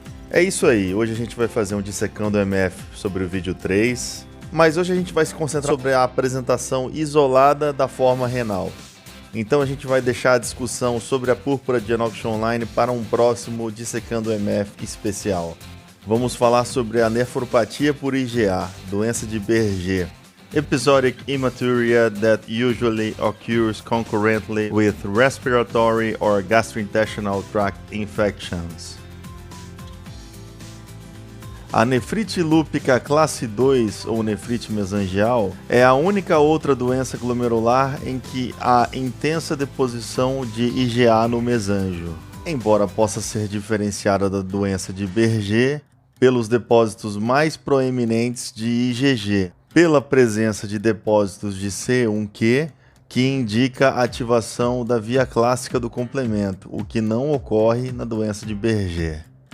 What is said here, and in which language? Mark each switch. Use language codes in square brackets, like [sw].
[pt] É isso aí, hoje a gente vai fazer um dissecando MF sobre o vídeo 3, mas hoje a gente vai se concentrar sobre a apresentação isolada da forma renal. Então a gente vai deixar a discussão sobre a púrpura de Enoch-Schönlein para um próximo dissecando MF especial. Vamos falar sobre a nefropatia por IgA, doença de Berger. [en] Episodic hematuria that usually occurs concurrently with respiratory or gastrointestinal tract infections. [pt] A nefrite lúpica classe 2 ou nefrite mesangial é a única outra doença glomerular em que há intensa deposição de IgA no mesângio, embora possa ser diferenciada da doença de Berger pelos depósitos mais proeminentes de IgG, pela presença de depósitos de C1q, que indica a ativação da via clássica do complemento, o que não ocorre na doença de Berger.